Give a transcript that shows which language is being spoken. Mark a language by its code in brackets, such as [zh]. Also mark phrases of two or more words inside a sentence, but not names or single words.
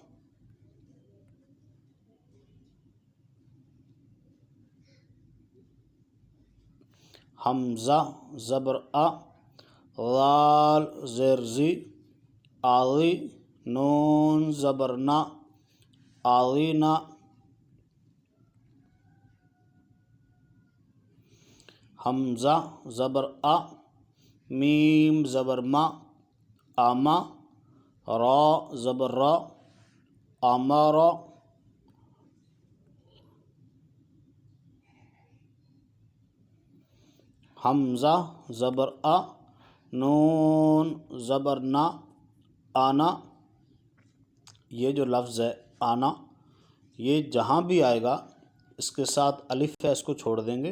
[ur] حمزہ زبر آ، لال زیر زی، آلی، نون زبر نا، آلینا۔ حمزہ زبر آ، میم زبر ما، آما، را زبر را، آمارا۔ حمزہ زبر آ، نون زبر نا، آنا۔ یہ جو لفظ ہے آنا، یہ جہاں بھی آئے گا اس کے ساتھ الف ہے، اس کو چھوڑ دیں گے۔